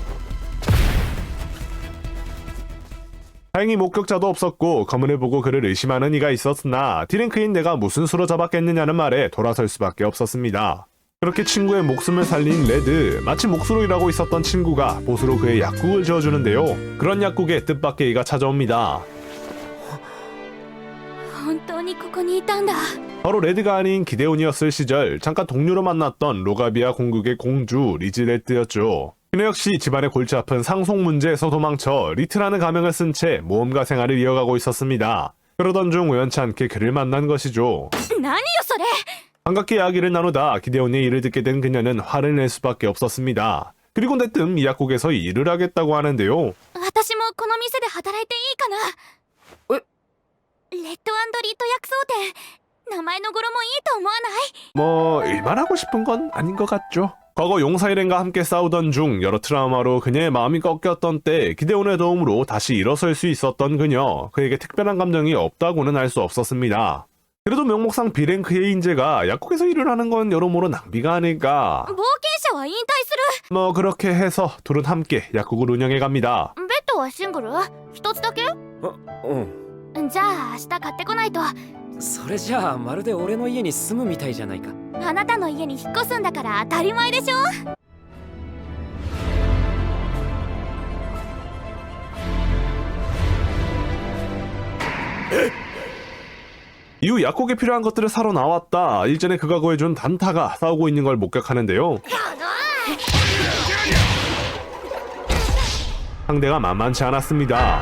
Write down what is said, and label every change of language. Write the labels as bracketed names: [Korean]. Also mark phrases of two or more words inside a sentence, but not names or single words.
[Korean] 다행히 목격자도 없었고 검은을 보고 그를 의심하는 이가 있었으나 D랭크인 내가 무슨 수로 잡았겠느냐는 말에 돌아설 수밖에 없었습니다. 그렇게 친구의 목숨을 살린 레드, 마치 몫으로 일하고 있었던 친구가 보수로 그의 약국을 지어주는데요. 그런 약국에 뜻밖의 이가 찾아옵니다. [Japanese] 本当にここにいたんだ。 [Korean] 바로 레드가 아닌 기데온이었을 시절 잠깐 동료로 만났던 로가비아 공국의 공주 리즈레트였죠. 그녀 역시 집안의 골치 아픈 상속 문제에서 도망쳐 리트라는 가명을 쓴 채 모험가 생활을 이어가고 있었습니다. 그러던 중 우연치 않게 그를 만난 것이죠. [Japanese] 何よそれ。 [Korean] 반갑게 이야기를 나누다 기데온의 일을 듣게 된 그녀는 화를 낼 수밖에 없었습니다. 그리고 내뜸 이 약국에서 일을 하겠다고 하는데요. [Japanese] 私もこの店で働いていいかな。え、レッド&リット薬草店。名前の語呂もいいと思わない？ [Korean] 일만 하고 싶은 건 아닌 것 같죠. 과거 용사일행과 함께 싸우던 중 여러 트라우마로 그녀의 마음이 꺾였던 때 기데온의 도움으로 다시 일어설 수 있었던 그녀. 그에게 특별한 감정이 없다고는 할 수 없었습니다. 그래도 명목상 B랭크의 인재가 약국에서 일을 하는 건 여러모로 낭비가 아닐까. [Japanese] 冒険者は引退する。 [Korean] 그렇게 해서 둘은 함께 약국을 운영해 갑니다. [Japanese] ベッドはシングル？一つだけ？じゃあ明日買ってこないと。それじゃあまるで俺の家に住むみたいじゃないか。あなたの家に引っ越すんだから当たり前でしょ。 [Korean] 이후 약국에 필요한 것들을 사러 나왔다. 일전에 그가 구해준 단타가 싸우고 있는 걸 목격하는데요. 상대가 만만치 않았습니다.